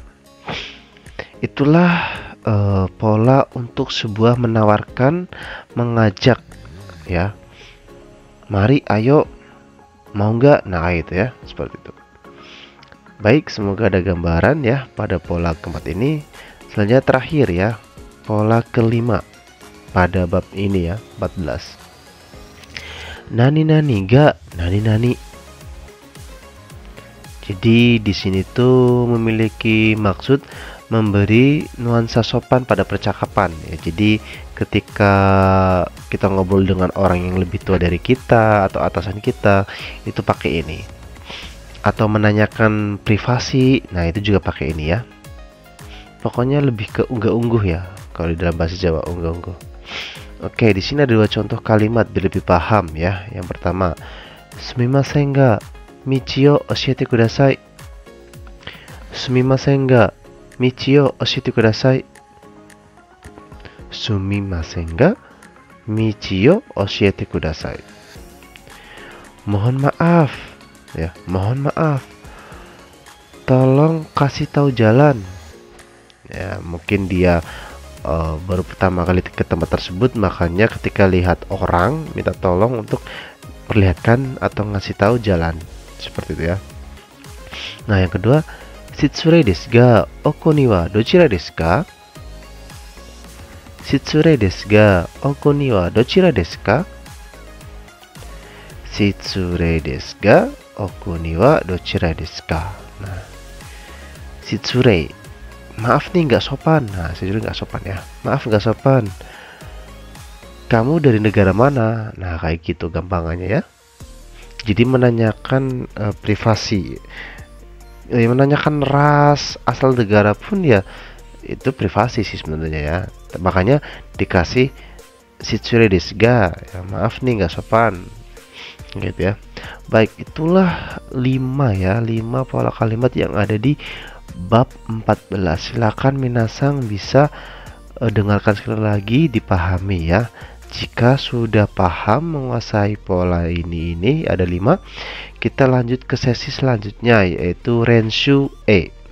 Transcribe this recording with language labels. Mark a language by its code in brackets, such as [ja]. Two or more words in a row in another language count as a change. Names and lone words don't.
[id] Itulah pola untuk sebuah menawarkan, mengajak, ya. Mari, ayo, mau nggak? Nah, itu, ya, seperti itu. Baik, semoga ada gambaran, ya, pada pola keempat ini. Selanjutnya terakhir, ya, pola kelima pada bab ini, ya, 14. [ja] 何が何. [id] Jadi di sini tuh memiliki maksud memberi nuansa sopan pada percakapan, ya. Jadi ketika kita ngobrol dengan orang yang lebih tua dari kita atau atasan kita, itu pakai ini. Atau menanyakan privasi, nah itu juga pakai ini, ya. Pokoknya lebih ke unggah-ungguh, ya, kalau di dalam bahasa Jawa, unggah-ungguh. Oke, di sini ada dua contoh kalimat biar lebih paham, ya. Yang pertama, [ja] すみませんが道を教えてください. すみませんが道を教えてください. すみませんが道を教えてください. [id] Mohon maaf, ya, mohon maaf. Tolong kasih tahu jalan. Ya, mungkin dia baru pertama kali ke tempat tersebut, makanya ketika lihat orang minta tolong untuk perlihatkan atau ngasih tahu jalan, seperti itu, ya. Nah, yang kedua, [ja] 失礼ですがお国にはどちらですか? 失礼ですがお国にはどちらですか? 失礼ですがお国にはどちらですか? [id] Nah, shitsure, maaf nih nggak sopan. Nah, shitsure nggak sopan ya. Maaf nggak sopan. Kamu dari negara mana? Nah, kayak gitu gampangannya ya. Jadi menanyakan privasi, menanyakan ras, asal negara pun ya itu privasi sih sebenarnya ya. Makanya dikasih [ja] 失礼ですが, [id] ya, maaf nih nggak sopan gitu ya. Baik, itulah 5 pola kalimat yang ada di bab 14. Silakan minasang bisa dengarkan sekali lagi, dipahami ya. Jika sudah paham menguasai pola ini ada 5, kita lanjut ke sesi selanjutnya, yaitu Renshu E.